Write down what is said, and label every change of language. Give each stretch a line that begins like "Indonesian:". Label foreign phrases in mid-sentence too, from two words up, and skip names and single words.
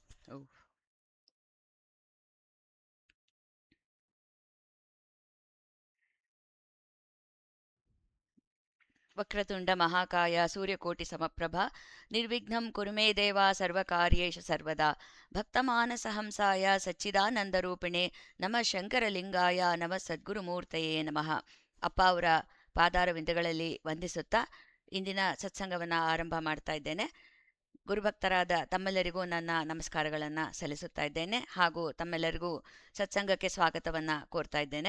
Sanskrit: ಓ. ವಕ್ರತುಂಡ ಮಹಾಕಾಯ ಸೂರ್ಯಕೋಟಿ ಸಮಪ್ರಭ ನಿರ್ವಿಘ್ನಂ ಕುರು ಮೇ ದೇವ ಸರ್ವಕಾರ್ಯೇಷು ಸರ್ವದಾ ಭಕ್ತಮಾನಸ ಹಂಸಾಯ ಸಚ್ಚಿದಾನಂದರೂಪಿಣೆ ನಮಃ ಶಂಕರಲಿಂಗಾಯ ನಮಃ ಸದ್ಗುರುಮೂರ್ತಯೇ ನಮಃ.
Kannada: ಅಪ್ಪ ಅವರ ಪಾದಾರವಿಂದಗಳಲ್ಲಿ ವಂದಿಸುತ್ತಾ ಇಂದಿನ ಸತ್ಸಂಗವನ್ನು ಆರಂಭ ಮಾಡ್ತಾ ಇದ್ದೇನೆ. ಗುರುಭಕ್ತರಾದ ತಮ್ಮೆಲ್ಲರಿಗೂ ನನ್ನ ನಮಸ್ಕಾರಗಳನ್ನು ಸಲ್ಲಿಸುತ್ತಾ ಇದ್ದೇನೆ ಹಾಗೂ ತಮ್ಮೆಲ್ಲರಿಗೂ ಸತ್ಸಂಗಕ್ಕೆ ಸ್ವಾಗತವನ್ನು ಕೋರ್ತಾ ಇದ್ದೇನೆ.